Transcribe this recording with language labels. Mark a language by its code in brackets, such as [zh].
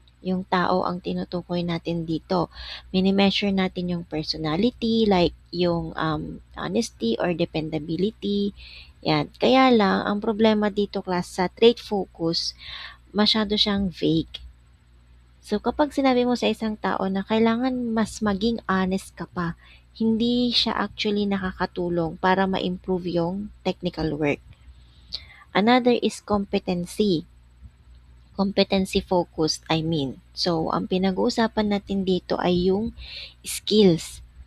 [tl] Yung tao ang tinutukoy natin dito. Mini-measure natin yung personality, like yung honesty or dependability. Yan. Kaya lang, ang problema dito, class, sa trait focus, masyado siyang vague. So, kapag sinabi mo sa isang tao na kailangan mas maging honest ka pa, hindi siya actually nakakatulong para ma-improve yung technical work. [en] Another is competency. Competency focused, I mean. [tl] So, ang pinag-uusapan natin dito ay yung skills.